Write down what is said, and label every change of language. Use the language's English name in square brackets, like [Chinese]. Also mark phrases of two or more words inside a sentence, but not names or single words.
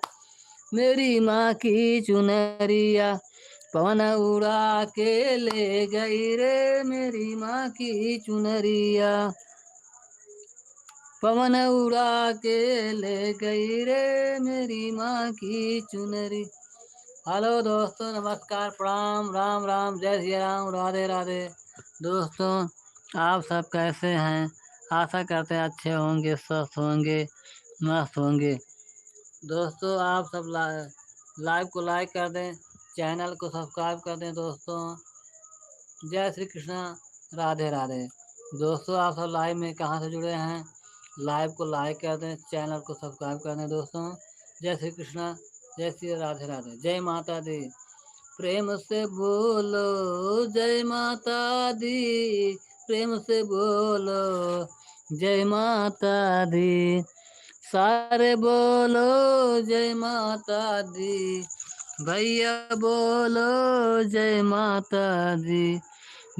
[Hindi] मेरी माँ की चुनरिया, पवन उड़ा के ले गई रे मेरी माँ की चुनरिया। पवन उड़ा के ले गई रे मेरी माँ की चुनरी। हेलो दोस्तों, नमस्कार, प्रणाम, राम राम, जय श्री राम, राधे राधे। दोस्तों आप सब कैसे हैं? आशा करते हैं अच्छे होंगे, स्वस्थ होंगे, मस्त होंगे। दोस्तों आप सब लाइव को लाइक कर दें, चैनल को सब्सक्राइब कर दें। दोस्तों जय श्री कृष्णा, राधे राधे। दोस्तों आप सब लाइव में कहाँ से जुड़े हैं? लाइव को लाइक कर दें, चैनल को सब्सक्राइब कर दें। दोस्तों जय श्री कृष्णा, जय श्री राधे राधे, जय माता दी। प्रेम से बोलो जय माता दी, प्रेम से बोलो जय माता दी। सारे बोलो जय माता दी, भैया बोलो जय माता दी।